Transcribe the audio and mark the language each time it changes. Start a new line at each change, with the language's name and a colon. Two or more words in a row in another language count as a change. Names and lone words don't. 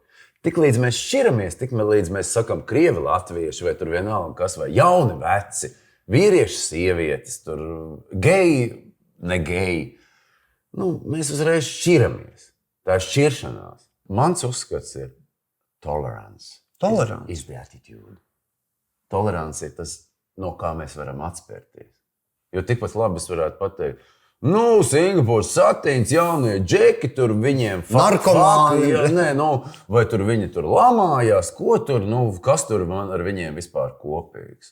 Latvian: Tik līdz mēs šķiramies, tik līdz mēs sakam krievi latvieši, vai tur vienalga kas, vai jauni veci, vīrieši, sievietes, tur geji, ne geji. Mēs uzreiz šķiramies. Tā ir šķiršanās. Mans uzskats ir tolerance. Tolerance?
English: Is the attitude.
Latvian: Tolerance ir tas, no kā mēs varam atspērties. Jo tikpat labi es varētu pateikt, Singapūras satīns, jaunie džeki, tur viņiem narkomāni. Vai tur viņi tur lamājās, ko tur, kas tur man ar viņiem vispār kopīgs?